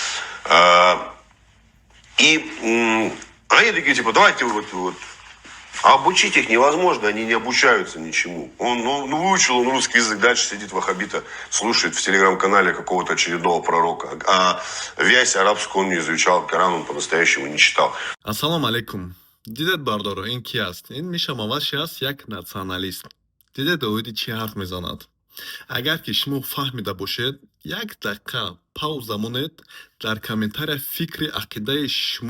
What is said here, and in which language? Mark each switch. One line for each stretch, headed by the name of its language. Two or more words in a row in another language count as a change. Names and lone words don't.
Russian: Они такие, типа, давайте вот. А обучить их невозможно, они не обучаются ничему. Он выучил он русский язык, дальше сидит ваххабита, слушает в телеграм-канале какого-то очередного пророка. А вязь арабскую он не изучал, Коран он по-настоящему не читал.
Arabic: السلام عليكم.
Tajik: Дидед бардоро, ин ки аст? Ин мешавад аст як националист. Дидед оиди чӣ ҳарф мезанад? Агар ки шумо фаҳмида бошед, як дақиқа пауза монед, дар комментария фикри ақидаи шумо